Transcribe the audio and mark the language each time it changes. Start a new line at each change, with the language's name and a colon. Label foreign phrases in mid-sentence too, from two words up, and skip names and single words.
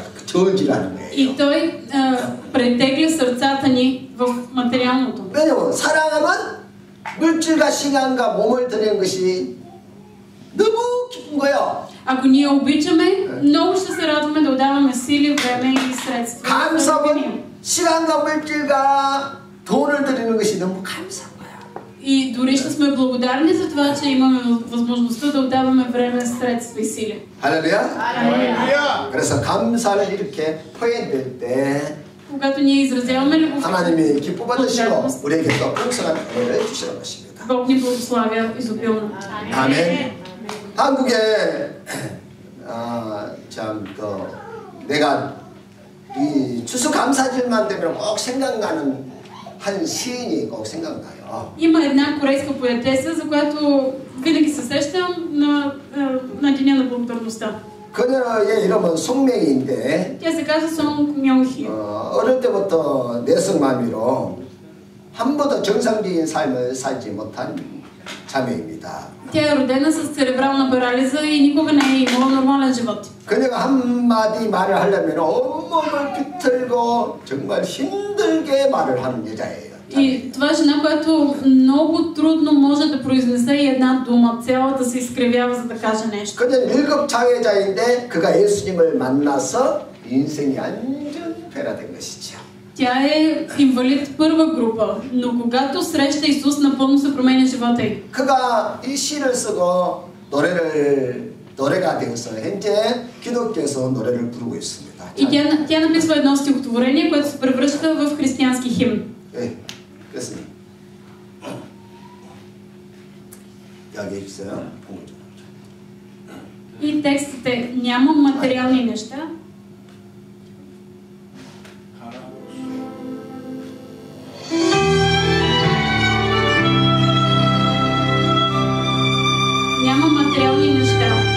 Korean: 저질하는 거예요.
Bulgarian: И той претегля сърцата ни в материалното.
Korean: 왜냐면 사랑하면 물질과 시간과 몸을 드리는 것이 너무 기쁜 거예요.
Bulgarian: Ако ние обичаме, много ще се радваме да отдаваме сили, време и средства.
Korean: 감사는 시간과 물질과 돈을 드리는 것이 너무 감사한 거야.
Bulgarian: И дори ще сме благодарни за това, че имаме възможността да отдаваме време, средства и сили.
Korean: 할렐루야. 그래서 감사를 이렇게 표현될 때
Bulgarian: Когато ние изразяваме любов,
Korean: 하나님이 기뻐 받으시고 우리에게 또 풍성한 은혜를 주시는 것입니다.
Bulgarian: Бог ни благославя изобилно.
Korean: 아멘. 한국에 참 또 내가 이 추수감사절만 되면 꼭 생각나는 한 시인이 꼭 생각나요.
Bulgarian: Има една корейска поетеса, за която винаги се сещам на Деня на благодарността.
Korean: 그녀의 이름은 송명희인데
Bulgarian: Тя се казва Сон Мьонхи.
Korean: 어릴 때부터 내성마비로 한 번도 정상적인 삶을 살지 못한 자매입니다.
Bulgarian: Тя е родена с церебрална парализа и никога не е имала нормален живот.
Korean: 그녀가 한마디 말을 하려면 온몸을 비틀고 정말 힘들게 말을 하는 여자예요.
Bulgarian: И това е жена, която много трудно може да произнесе една дума, цялата се изкривява, за да каже нещо.
Korean: 그녀는 1급 장애자인데 그가 예수님을 만나서 인생이 완전 변화된 것이죠.
Bulgarian: Тя е инвалид първа група, но когато среща Исус, напълно се променя живота й.
Korean: 그가 이 시를 쓰고 노래가 되어서 현재 기독교에서 노래를 부르고 있습니다.
Bulgarian: И тя написва едно стихотворение, което се превръща в християнски химн.
Korean: 네, 그렇습니다. 여기 있어요.
Bulgarian: И текстът е: нямам материални неща, нямам материални неща.